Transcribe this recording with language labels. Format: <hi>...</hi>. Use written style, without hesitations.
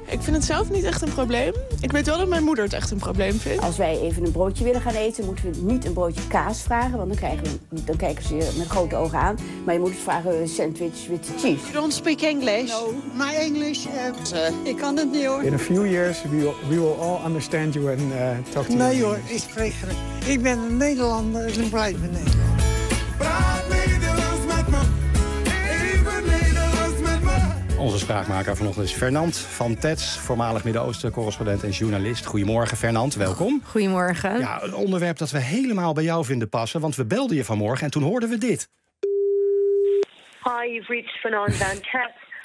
<nl>Ik vind het zelf niet echt een probleem. Ik weet wel dat mijn moeder het echt een probleem vindt. Als wij even een broodje willen gaan eten, moeten we niet een broodje kaas vragen, want dan kijken ze je met grote ogen aan. Maar je moet het vragen, sandwich with the cheese.</nl> <en>You don't speak English.</en> <nl>No, my English, ik kan het niet hoor.</nl> <en>In a few years we will all understand you and talk to</en> <nl>nee,</nl> <en>you.</en> <nl>Nee hoor, ik spreek er. Ik ben een Nederlander, ik blijf een Nederlander. Praat Nederlands met me, even Nederlands met me. Onze spraakmaker vanochtend is Fernand van Tets, voormalig Midden-Oosten-correspondent en journalist. Goedemorgen Fernand, welkom. Goedemorgen. Ja, een onderwerp dat we helemaal bij jou vinden passen, want we belden je vanmorgen en toen hoorden we dit.</nl> <en>Hi, you've reached Fernand van Tets.</en>